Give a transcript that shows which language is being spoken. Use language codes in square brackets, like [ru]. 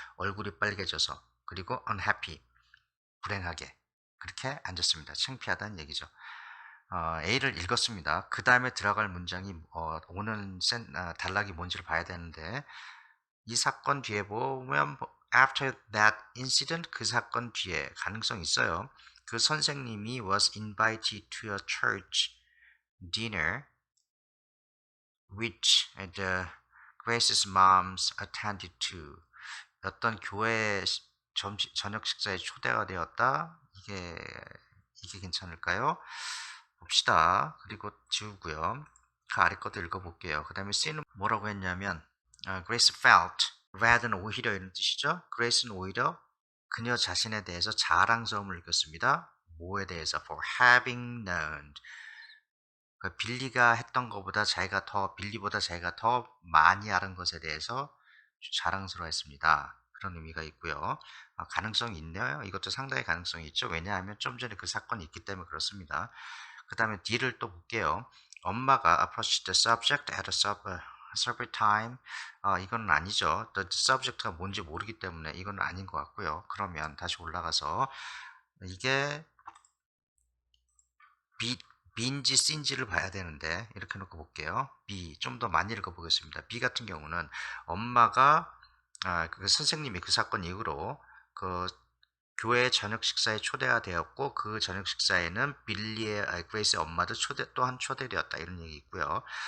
[ko] 얼굴이 빨개져서 그리고 unhappy, 불행하게 그렇게 앉았습니다. 창피하다는 얘기죠. A를 읽었습니다. 그 다음에 들어갈 문장이 오는 단락이 뭔지를 봐야 되는데 이 사건 뒤에 보면 [en] after that incident [ko] 그 사건 뒤에 가능성이 있어요. 그 선생님이 [en] was invited to a church dinner which the Grace's moms attended to. [ko] 어떤 교회 저녁 식사에 초대가 되었다. 이게 괜찮을까요? 봅시다. 그리고 지우고요. 그 아래 것도 읽어볼게요. 그 다음에 C는 뭐라고 했냐면 [en] Grace felt, [ko] rat는 오히려 이런 뜻이죠. Grace는 오히려 그녀 자신에 대해서 자랑스러움을 느꼈습니다. 뭐에 대해서? [en] For having known. [ko] 빌리가 했던 것보다 빌리보다 자기가 더 많이 아는 것에 대해서 자랑스러워했습니다. 그런 의미가 있고요. 가능성이 있네요. 이것도 상당히 가능성이 있죠. 왜냐하면 좀 전에 그 사건이 있기 때문에 그렇습니다. 그 다음에 D를 또 볼게요. 엄마가 [en] approached the subject at a separate time. [ko] 이건 아니죠. The subject가 뭔지 모르기 때문에 이건 아닌 것 같고요. 그러면 다시 올라가서 이게 B인지 C인지를 봐야 되는데 이렇게 놓고 볼게요. B 좀 더 많이 읽어보겠습니다. B 같은 경우는 엄마가 그 선생님이 그 사건 이후로 그 교회 저녁 식사에 초대가 되었고 그 저녁 식사에는 그레이스의 엄마도 또한 초대되었다 이런 얘기 있고요.